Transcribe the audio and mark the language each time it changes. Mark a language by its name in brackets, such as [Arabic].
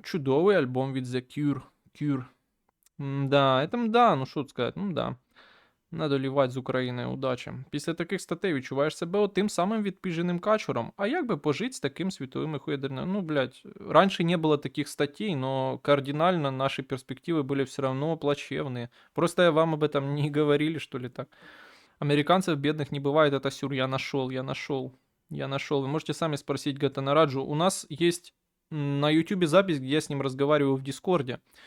[Ukrainian] Чудовий альбом від The Cure. [English] Cure. [Russian] Да, это да, ну [Ukrainian] що тут сказати, [Russian] ну да. [Ukrainian] Надо лівати з України, удачі. Після таких статей відчуваєш себе тим самим відпіженим качуром. А як би пожити з таким світовим хуядерным? [Russian] Ну, блядь, раньше не было таких статей, но кардинально наши перспективы были все равно плачевные. Просто вам об этом не говорили, что ли, так? Американцев бедных не бывает, это сюр, я нашел. Вы можете сами спросить Гатанараджу. У нас есть на YouTube запись, где я с ним разговариваю в Дискорде.